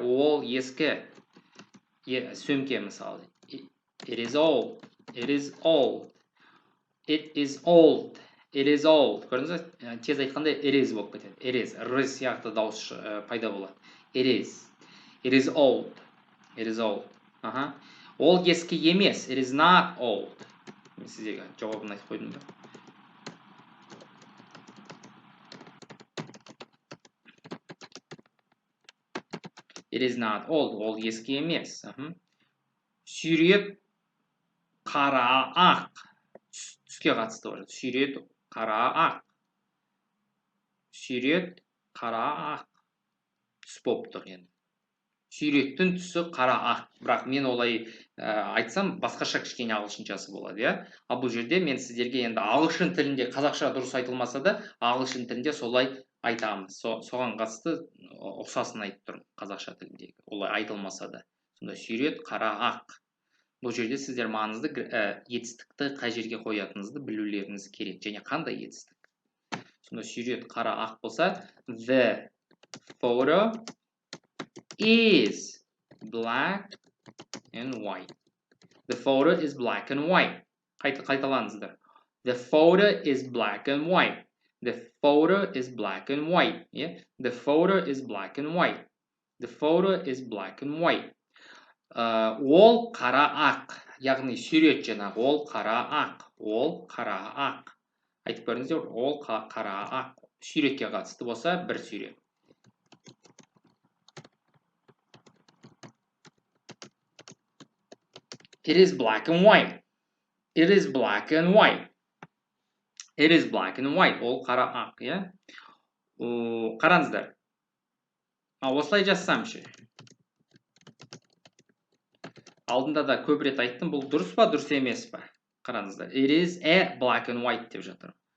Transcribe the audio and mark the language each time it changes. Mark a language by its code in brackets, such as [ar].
[kk] Ол ескі. Сөмке мысалы. [en] It is old. It is old. It is old. It is old. [kk] Көрдіңіз бе? Тез айтқанда it is болып кетеді. [en] It is. [kk] Р сияқты дауыс пайда болады. [en] It is. It is old. It is old. [kk] Ол ескі емес. [en] It is not old. [kk] Мен сіздерге жауабын айтып қойдым ба? [en] It is not old. [kk] Ол ескі емес. Сүйрет қара ақ. Түске қатысты бар. Сүйрет қара ақ. Сүйрет қара ақ. Түс болып тұр енді. Сүйреттің түсі қара ақ. Бірақ мен олай айтсам, басқаша кішкене ағылшыншасы болады, иә? Ал бұл жерде мен сіздерге енді ағылшын тілінде, қазақша дұрыс айтылмаса да, ағылшын тілінде солай айтамыз. Соған қатысты ұқсасын айтып тұрмын қазақша тіліндегі. Олай айтылмаса да. Сонда сүйрет қара ақ. Бұл жерде сіздер маңызды етістікті қай жерге қоятыныңызды білулеріңіз керек. Және қандай етістік? Сонда сүйрет қара ақ болса, [en] the photo is black and white. The photo is black and white. [kk] Қайталаңыздар. [en] The photo is black and white. The photo is black and white. Yeah? The photo is black and white. The photo is black and white. [kk] Ол қара ақ. Яғни сурет жаңағы. Ол қара ақ. Ол қара ақ. Айтып көріңіздер, ол қара ақ. Суретке қатысты болса, бір сурет. [en] It is black and white. It is black and white. It is black and white. [kk] Ол қара ақ, иә? Қараңыздар. Осылай жазсам ше. Алдында да көп рет айттым, бұл дұрыс па, дұрыс емес па? Қараңыздар. [en] It is a black and white [kk] деп жатыр.